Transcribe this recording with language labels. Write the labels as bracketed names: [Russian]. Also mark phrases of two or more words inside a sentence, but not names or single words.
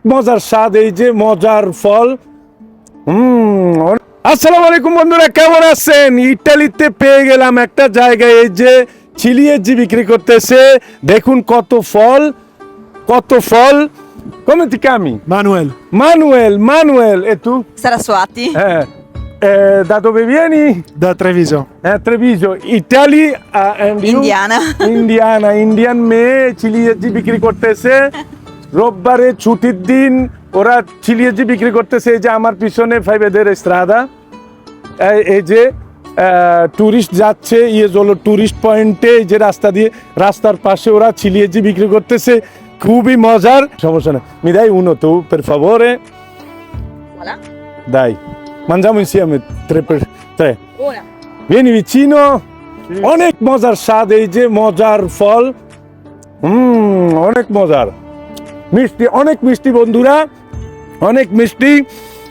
[Bangla] মজার স্বাদ, এই যে মজার ফল। [Arabic] السلام عليكم [Bangla] বন্ধুরা, কেমন আছেন? ইটালিতে পেয়ে গেলাম একটা জায়গায়, এই যে চিলিয়েজি বিক্রি করতেছে। দেখুন কত ফল, কত ফল। [Italian] Come ti chiami? Manuel, Manuel, e tu? Saraswati. Da dove vieni? da Treviso. Treviso, [English] Italy, and you? Indiana. [Bangla] Indian মেয়ে চিলিয়েজি বিক্রি করতেছে। রোববারে ছুটির দিন ওরা চিলিয়েজি বিক্রি করতেছে। এই যে আমার পিছনে [Italian] Fiver strada, [Bangla] এই যে টুরিস্ট যাচ্ছে, হলো টুরিস্ট পয়েন্টে, এই যে রাস্তা দিয়ে, রাস্তার পাশে ওরা চিলিয়েজি বিক্রি করতেছে। খুবই মজার। সমস্যা না, [Italian] mi dai uno tu per favore? [French] Voilà. [Italian] Dai, mangiamo insieme tre. Una. Vieni vicino. [Bangla] অনেক মজার স্বাদ, এই যে মজার ফল। অনেক মজার, মিষ্টি, অনেক মিষ্টি বন্ধুরা, অনেক মিষ্টি।